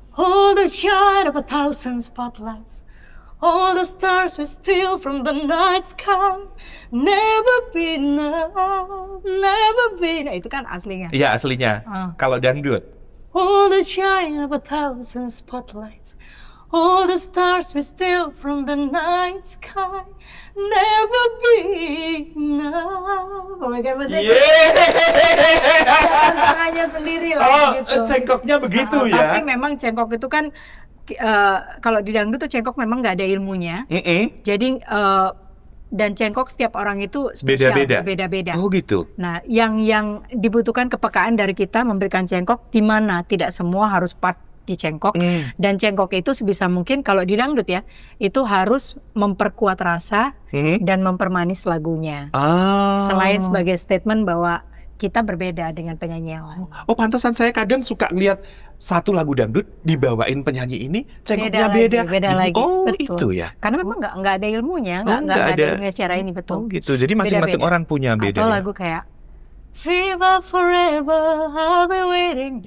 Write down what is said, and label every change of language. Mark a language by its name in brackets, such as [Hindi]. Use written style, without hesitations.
[English] All the shine of 1,000 spotlights, all the stars we steal from the night sky, never be enough, never be enough. [Indonesian] Itu kan aslinya. Iya aslinya. Kalau dangdut. [English] All the shine of 1,000 spotlights, all the stars we steal from the night sky, never be enough. Oh my God, [Indonesian] masih tangannya sendiri lah gitu. Cengkoknya begitu ya. Tapi memang cengkok itu kan kalau di dangdut tuh cengkok memang nggak ada ilmunya. Jadi dan cengkok setiap orang itu spesial, beda-beda. Oh gitu. Nah, yang dibutuhkan kepekaan dari kita memberikan cengkok di mana tidak semua harus part di cengkok dan cengkok itu sebisa mungkin kalau di dangdut ya itu harus memperkuat rasa dan mempermanis lagunya. Selain sebagai statement bahwa kita berbeda dengan penyanyi yang lain. Oh, pantesan saya kadang suka ngeliat satu lagu dangdut dibawain penyanyi ini cengkoknya beda lagi. Oh, betul. itu ya. Karena memang nggak ada ilmunya, nggak ada ilmunya secara ini betul. Oh, gitu. Jadi masing-masing orang punya beda. Atau lagu kayak [English] Viva forever, I'll be waiting.